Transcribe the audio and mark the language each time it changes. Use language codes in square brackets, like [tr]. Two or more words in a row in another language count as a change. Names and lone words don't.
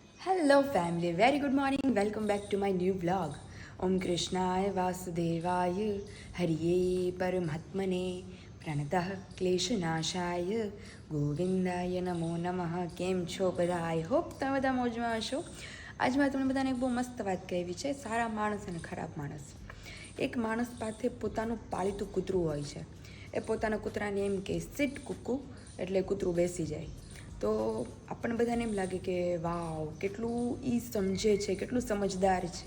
[en] Hello family, very good morning. Welcome back to my new vlog. [sa] ॐ कृष्णाय वासुदेवाय हरये परमात्मने प्रणतः क्लेशनाशाय गोविन्दाय नमो नमः. [gu] કેમ છો બધા? [en] I hope [gu] તમે બધા મોજમાં હશો. આજ મેં તમને બધાને એક બહુ મસ્ત વાત કહેવી છે, સારા માણસ અને ખરાબ માણસ. એક માણસ પાસે પોતાનું પાળીતું કૂતરું હોય છે. એ પોતાના કૂતરાને એમ કે સિટ કૂકુ, એટલે કૂતરું બેસી જાય. તો આપણને બધાને એમ લાગે કે વાવ, કેટલું એ સમજે છે, કેટલું સમજદાર છે.